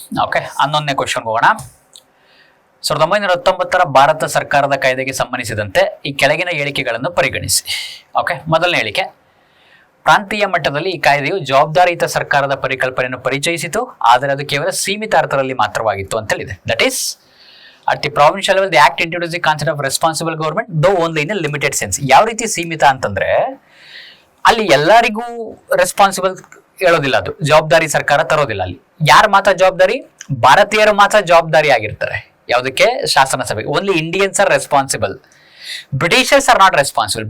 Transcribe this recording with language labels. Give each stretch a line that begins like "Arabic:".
Kannada: Okay, 11ನೇ question ಹೋಗೋಣ. 1919 ಭಾರತ ಸರ್ಕಾರದ ಕಾಯ್ದೆಗೆ ಸಂಬಂಧಿಸಿದಂತೆ ಈ ಕೆಳಗಿನ ಹೇಳಿಕೆಗಳನ್ನು ಪರಿಗಣಿಸಿ. ಓಕೆ, ಮೊದಲನೇ ಹೇಳಿಕೆ, ಪ್ರಾಂತೀಯ ಮಟ್ಟದಲ್ಲಿ ಈ ಕಾಯ್ದೆಯು ಜವಾಬ್ದಾರಿಯುತ ಸರ್ಕಾರದ ಪರಿಕಲ್ಪನೆಯನ್ನು ಪರಿಚಯಿಸಿತು, ಆದರೆ ಅದು ಕೇವಲ ಸೀಮಿತ ಅರ್ಥದಲ್ಲಿ ಮಾತ್ರವಾಗಿತ್ತು ಅಂತ ಹೇಳಿದೆ.
English: That is at the provincial level the act introduced the concept of responsible government though only in a limited sense.
Kannada: ಯಾವ ರೀತಿ ಸೀಮಿತ ಅಂತಂದ್ರೆ ಅಲ್ಲಿ ಎಲ್ಲರಿಗೂ ರೆಸ್ಪಾನ್ಸಿಬಲ್ ಹೇಳೋದಿಲ್ಲ, ಅದು ಜವಾಬ್ದಾರಿ ಸರ್ಕಾರ ತರೋದಿಲ್ಲ. ಅಲ್ಲಿ ಯಾರು ಮಾತ್ರ ಜವಾಬ್ದಾರಿ, ಭಾರತೀಯರು ಮಾತ್ರ ಜವಾಬ್ದಾರಿ ಆಗಿರ್ತಾರೆ. ಯಾವುದಕ್ಕೆ? ಶಾಸನಸಭೆಗೆ.
English: Only Indians are responsible, Britishers are not responsible.